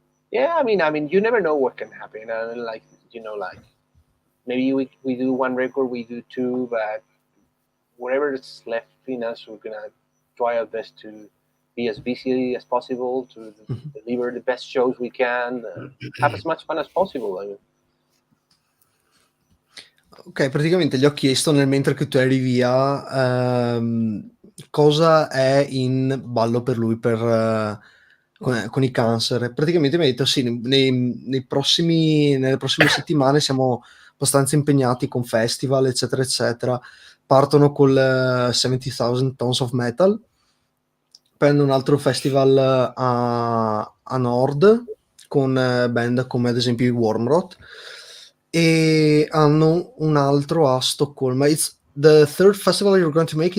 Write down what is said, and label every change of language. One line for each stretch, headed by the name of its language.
English: Yeah, I mean, you never know what can happen. And like maybe we do one record, we do two, but whatever is left in us, we're gonna try our best to be as busy as possible, to deliver the best shows we can, have as much fun as possible. I mean.
Italian: Ok, praticamente gli ho chiesto nel mentre che tu eri via cosa è in ballo per lui con i Cancer. Praticamente mi ha detto sì, nelle prossime settimane siamo abbastanza impegnati con festival, eccetera, eccetera. Partono col 70,000 Tons of Metal, prendo un altro festival a nord con band come ad esempio i Wormrot, e hanno un altro a Stoccolma.
English: It's the third festival you're going to make.